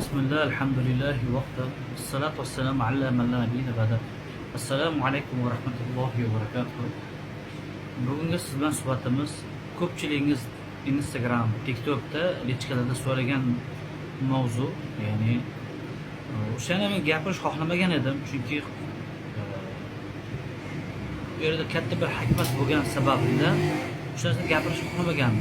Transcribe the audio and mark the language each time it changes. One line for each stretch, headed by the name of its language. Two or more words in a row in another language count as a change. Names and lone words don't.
Arabic: بسم الله، الحمد لله، وكفى. الصلاة والسلام على من لا نبي بعده. السلام عليكم ورحمة الله وبركاته.
Uzbek: Bugungi siz bilan suhbatimiz ko'pchiligingiz Instagram, TikTokda lichkalarda so'ragan mavzu, ya'ni o'shani men gapirish xohlamagan edim, chunki bu yerda katta bir hikmat bo'lgan sababidan o'sha narsani gapirish xohlamagandim.